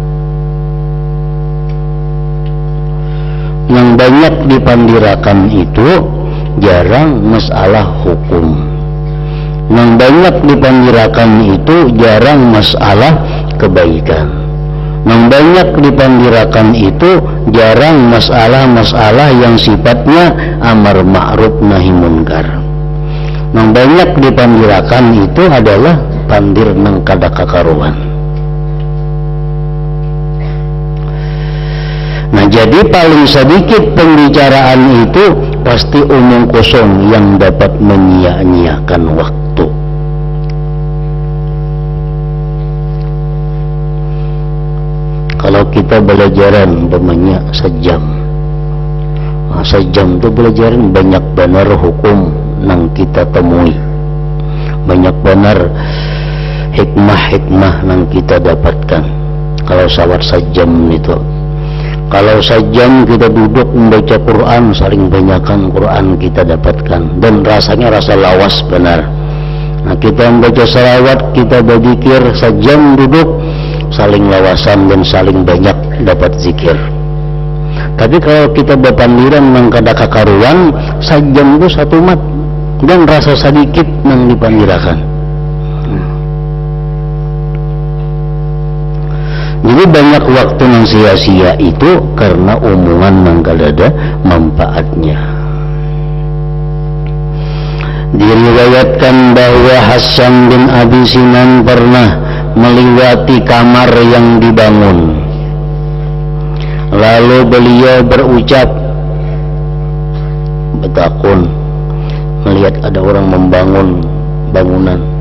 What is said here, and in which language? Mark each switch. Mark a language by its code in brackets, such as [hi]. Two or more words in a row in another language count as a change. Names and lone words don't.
[id] Yang banyak dipandirakan itu jarang masalah hukum. Yang banyak dipandirakan itu jarang masalah kebaikan. Yang banyak dipandirakan itu jarang masalah-masalah yang sifatnya amar ma'ruf nahi munkar. Yang banyak dipandirakan itu adalah [bjn] pandir nang kada kakaruan. [id] Nah jadi paling sedikit pembicaraan itu pasti omong kosong yang dapat menyia-nyiakan waktu. Kalau kita belajaran umpamanya sejam, sejam itu belajaran banyak benar hukum nang kita temui, banyak benar hikmah-hikmah nang kita dapatkan. Kalau sawat sejam itu, kalau sejam kita duduk membaca Quran, saling banyakkan Quran kita dapatkan, dan rasanya [bjn] rasa lawas benar. [id] Nah kita membaca salawat, kita berzikir, sejam duduk saling lawasan dan saling banyak dapat zikir. Tapi kalau kita [bjn] berpandiran nang kada kakaruan, [id] sejam itu satu mat dan rasa sedikit nang dipandirakan. Jadi banyak waktu nang sia-sia itu karena omongan [bjn] nang kada ada manfaatnya. [id] Diriwayatkan bahwa Hasan bin Abi Sinan pernah melewati kamar yang dibangun. Lalu beliau berucap, betakun melihat ada orang membangun bangunan.